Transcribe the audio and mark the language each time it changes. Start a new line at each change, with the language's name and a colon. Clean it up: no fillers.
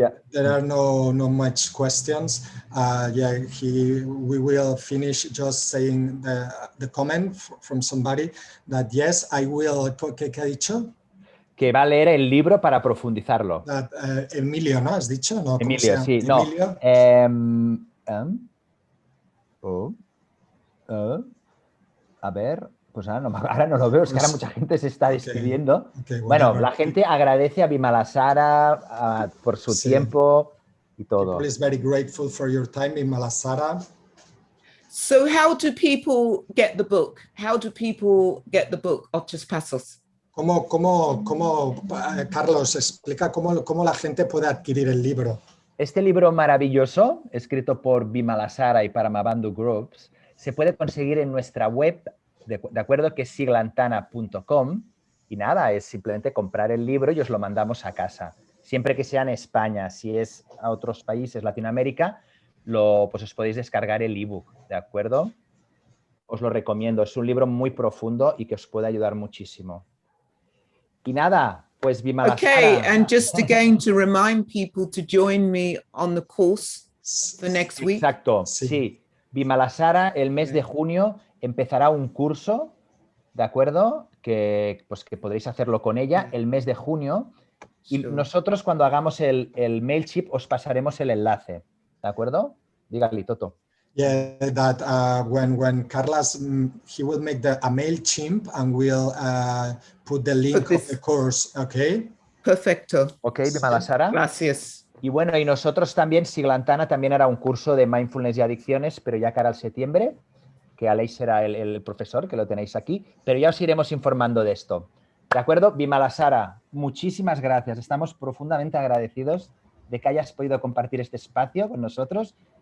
English: There are no much questions. We will finish just saying the comment from somebody that yes, I will.
Spanish: ¿Qué ha dicho? Que va a leer el libro para profundizarlo. Emilio, ¿no? ¿Has dicho? No, Emilio, sí. Emilio. A ver, pues ahora no lo veo, es que ahora mucha gente se está despidiendo. Okay, bueno, la gente agradece a Vimalasara por su tiempo y todo.
English: People is very grateful for your time, Vimalasara. So how do people get the book? How do people get the book, Otros Pasos?
Spanish: Carlos, explica cómo la gente puede adquirir el libro. Este libro maravilloso, escrito por Vimalasara y Paramabandhu Groups, se puede conseguir en nuestra web, de acuerdo, que es siglantana.com, y nada, es simplemente comprar el libro y os lo mandamos a casa. Siempre que sea en España, si es a otros países, Latinoamérica, pues os podéis descargar el ebook, ¿de acuerdo? Os lo recomiendo, es un libro muy profundo y que os puede ayudar muchísimo. Y nada, pues Vimalasara.
English: Okay, and just again to remind people to join me on the course for next week.
Spanish: Exacto, sí. Vimalasara, el mes de junio, empezará un curso, ¿de acuerdo? Que podréis hacerlo con ella el mes de junio. Y nosotros, cuando hagamos el MailChimp, os pasaremos el enlace, ¿de acuerdo? Dígale, Toto.
English: Yeah, that when Carlos, he will make a MailChimp and we'll put the link of the course, okay?
Spanish: Perfecto. Ok, Vimalasara. Gracias. Y bueno, y nosotros también, Siglantana también hará un curso de Mindfulness y Adicciones, pero ya cara al septiembre, que Aleix será el profesor, que lo tenéis aquí, pero ya os iremos informando de esto. ¿De acuerdo? Vimalasara, muchísimas gracias. Estamos profundamente agradecidos de que hayas podido compartir este espacio con nosotros.